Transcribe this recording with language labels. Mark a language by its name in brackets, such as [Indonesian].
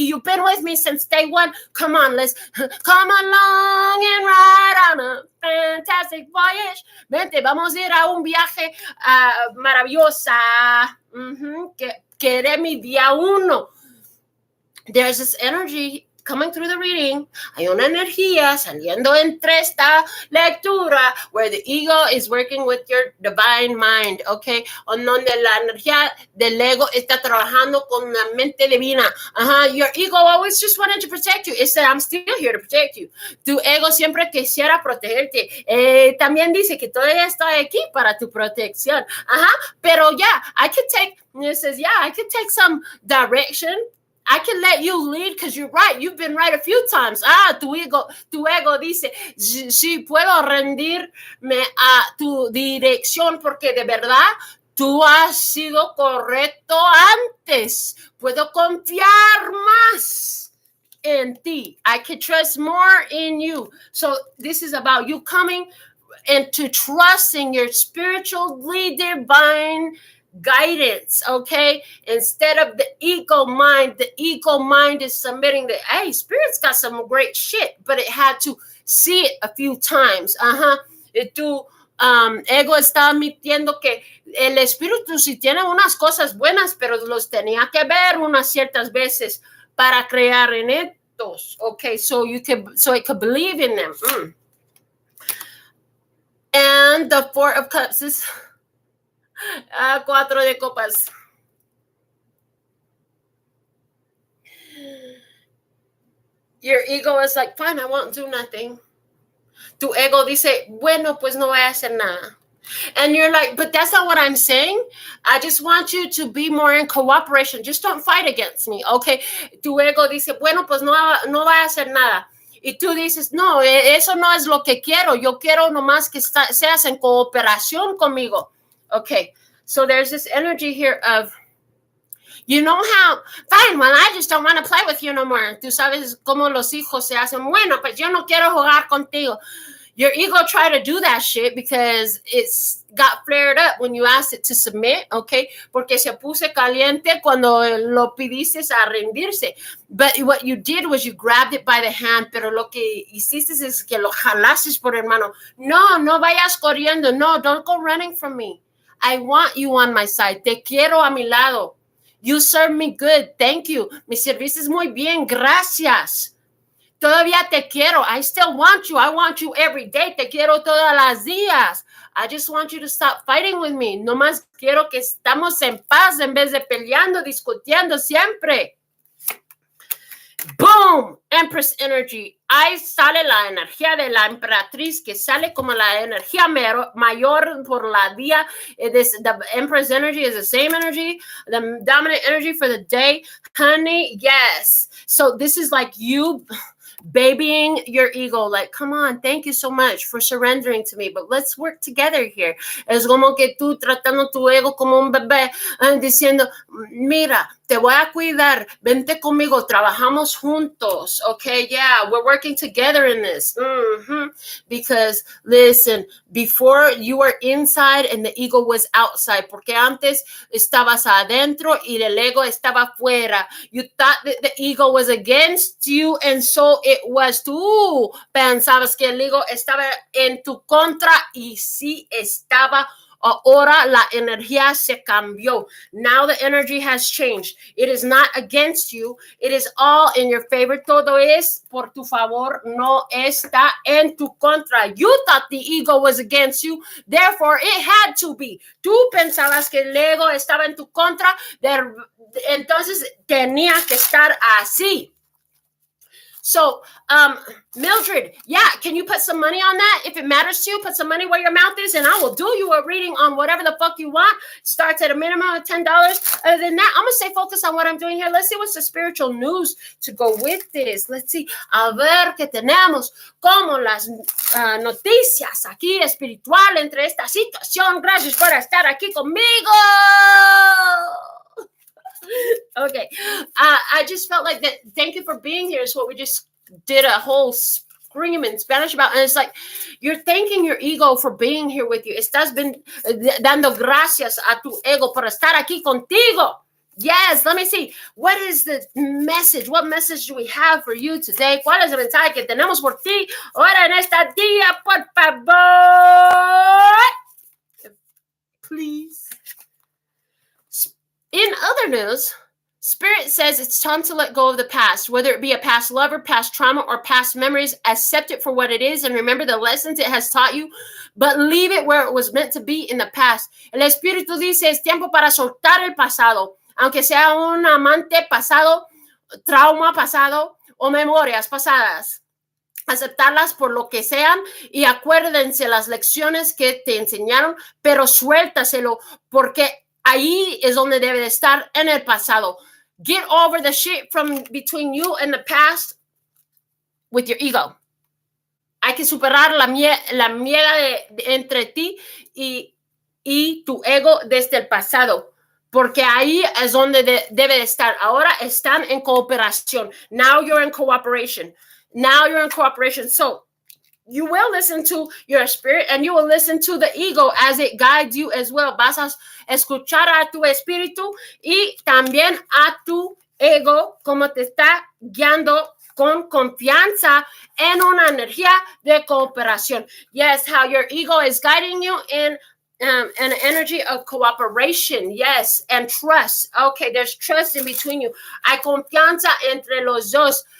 [English] You've been with me since day one. Come on, let's come along and ride on a fantastic voyage. [Spanish] Vente, vamos a ir a un viaje maravillosa. Que eres mi día uno. [English] There's this energy coming through the reading. [Spanish] Hay una energía saliendo entre esta lectura [English] where the ego is working with your divine mind, okay? [Spanish] En donde la energía del ego está trabajando con la mente divina. [English] Your ego always just wanted to protect you. It said, I'm still here to protect you. [Spanish] Tu ego siempre quisiera protegerte. También dice que todavía estoy aquí para tu protección. Pero [English] I could take some direction I can let you lead because you're right. You've been right a few times. [Spanish] Tu ego dice, sí, puedo rendirme a tu dirección porque de verdad tú has sido correcto antes. Puedo confiar más en ti. [English] I can trust more in you. So this is about you coming into trusting your spiritually divine guidance, okay? Instead of the ego mind is submitting that, hey, Spirit's got some great shit, but it had to see it a few times. [Spanish] Tu ego está admitiendo que el espíritu sí tiene unas cosas buenas, pero los tenía que ver unas ciertas veces para crear en estos, okay? [English] So it could believe in them. And the Four of Cups is [Spanish] Cuatro de Copas. [English] Your ego is like, fine, I won't do nothing. [Spanish] Tu ego dice, bueno, pues no voy a hacer nada. [English] And you're like, but that's not what I'm saying. I just want you to be more in cooperation. Just don't fight against me, okay? [Spanish] Tu ego dice, bueno, pues no voy a hacer nada. Y tú dices, no, eso no es lo que quiero. Yo quiero nomás que seas en cooperación conmigo. [English] Okay, so there's this energy here of, you know how, fine, well, I just don't want to play with you no more. [Spanish] Tú sabes cómo los hijos se hacen, bueno, pues yo no quiero jugar contigo. [English] Your ego tried to do that shit because it's got flared up when you asked it to submit, okay? [Spanish] Porque se puso caliente cuando lo pidiste a rendirse. [English] But what you did was you grabbed it by the hand, [Spanish] pero lo que hiciste es que lo jalaste por el mano. No vayas corriendo. [English] No, don't go running from me. I want you on my side. [Spanish] Te quiero a mi lado. [English] You serve me good. Thank you. [Spanish] Me serviste muy bien. Gracias. Todavía te quiero. [English] I still want you. I want you every day. [Spanish] Te quiero todas las días. [English] I just want you to stop fighting with me. [Spanish] No más quiero que estamos en paz en vez de peleando, discutiendo siempre. Boom! [English] Empress energy. [Spanish] Ahí sale la energía de la emperatriz que sale como la energía mayor por la día. [English] The Empress energy is the same energy. The dominant energy for the day. Honey, yes. So this is like you babying your ego, like, come on, thank you so much for surrendering to me, but let's work together here. [Spanish] Es como que tú tratando tu ego como un bebé, diciendo, mira, te voy a cuidar, vente conmigo, trabajamos juntos, okay? [English] Yeah, we're working together in this. Because, listen, before you were inside and the ego was outside, [Spanish] porque antes estabas adentro y el ego estaba afuera. [English] You thought that the ego was against you, and so it was. [Spanish] Tú pensabas que el ego estaba en tu contra, y sí estaba. Ahora la energía se cambió. [English] Now the energy has changed. It is not against you. It is all in your favor. [Spanish] Todo es por tu favor. No está en tu contra. [English] You thought the ego was against you. Therefore, it had to be. [Spanish] Tú pensabas que el ego estaba en tu contra. Entonces tenía que estar así. [English] So, Mildred, yeah, can you put some money on that? If it matters to you, put some money where your mouth is, and I will do you a reading on whatever the fuck you want. Starts at a minimum of $10. Other than that, I'm going to stay focused on what I'm doing here. Let's see what's the spiritual news to go with this. Let's see. [Spanish] A ver qué tenemos como las noticias aquí espiritual entre esta situación. Gracias por estar aquí conmigo. [English] Okay, I just felt like that. Thank you for being here is what we just did a whole scream in Spanish about, and it's like you're thanking your ego for being here with you. [Spanish] Estás dando gracias a tu ego por estar aquí contigo. [English] Yes, let me see. What is the message? What message do we have for you today? [Spanish] ¿Cuál es el mensaje que tenemos por ti ahora en esta día, por favor? [English] Please. In other news, Spirit says it's time to let go of the past, whether it be a past lover, past trauma, or past memories. Accept it for what it is and remember the lessons it has taught you, but leave it where it was meant to be in the past. [Spanish] El Espíritu dice es tiempo para soltar el pasado, aunque sea un amante pasado, trauma pasado o memorias pasadas. Aceptarlas por lo que sean y acuérdense las lecciones que te enseñaron, pero suéltaselo porque ahí es donde debe de estar, en el pasado. [English] Get over the shit from between you and the past with your ego. [Spanish] Hay que superar la mierda entre ti y tu ego desde el pasado. Porque ahí es donde debe de estar. Ahora están en cooperación. [English] Now you're in cooperation. Now you're in cooperation. So you will listen to your spirit and you will listen to the ego as it guides you as well. [Spanish] Vas a escuchar a tu espíritu y también a tu ego como te está guiando con confianza en una energía de cooperación. [English] Yes, how your ego is guiding you in an energy of cooperation, yes, and trust. Okay, there's trust in between you. [Spanish] Hay confianza entre los dos.